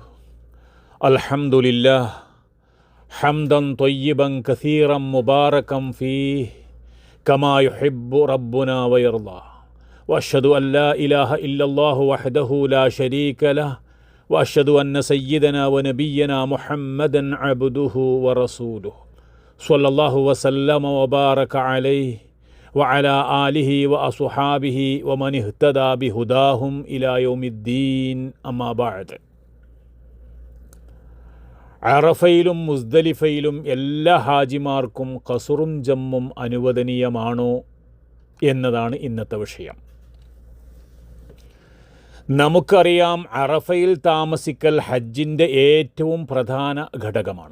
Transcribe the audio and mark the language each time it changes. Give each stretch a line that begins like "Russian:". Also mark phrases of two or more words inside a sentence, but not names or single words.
Arabic: الحمد لله حمدا طيبا كثيرا مباركا فيه كما يحب ربنا ويرضى، وأشهد أن لا إله إلا الله وحده لا شريك له، وأشهد أن سيدنا ونبينا محمدا عبده ورسوله صلى الله وسلم وبارك عليه وعلى آله وأصحابه ومن اهتدى بهداهم إلى يوم الدين أما بعد.
Malayalam: അറഫയിലും മുസ്ദലിഫയിലും എല്ലാ ഹാജിമാർക്കും ഖസുറും ജമ്മും അനുവദനീയമാണോ എന്നതാണ് ഇന്നത്തെ വിഷയം. നമുക്കറിയാം, അറഫയിൽ താമസിക്കൽ ഹജ്ജിൻ്റെ ഏറ്റവും പ്രധാന ഘടകമാണ്.